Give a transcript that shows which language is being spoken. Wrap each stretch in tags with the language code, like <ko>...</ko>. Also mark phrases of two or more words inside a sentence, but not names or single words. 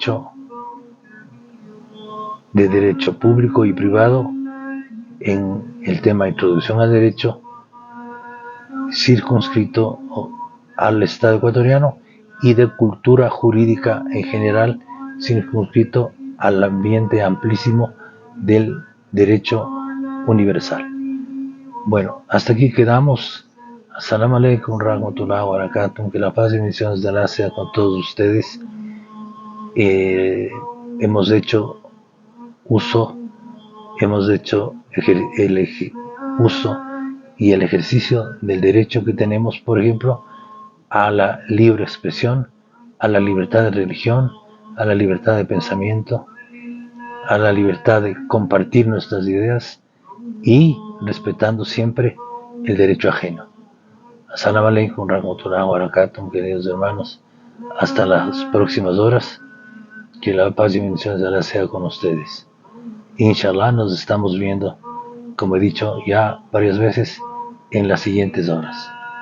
<es>derecho público y privado, en el tema Introducción al Derecho, circunscrito al Estado ecuatoriano, y de cultura jurídica en general, circunscrito al ambiente amplísimo del derecho universal. Bueno, hasta aquí quedamos.</es> <ar>السلام عليكم رحمة الله وبركاته.</ar> <es>Que la paz y bendiciones de Allah sea con todos ustedes. Hemos hecho uso y el ejercicio del derecho que tenemos, por ejemplo, a la libre expresión, a la libertad de religión, a la libertad de pensamiento, a la libertad de compartir nuestras ideas y respetando siempre el derecho ajeno.</es> <ar>السلام عليكم رحمة الله وبركاته,</ar> <es>queridos hermanos. Hasta las próximas horas. Que la paz y bendiciones de Allah sea con ustedes. Inshallah nos estamos viendo, como he dicho ya varias veces, en las siguientes horas.</es>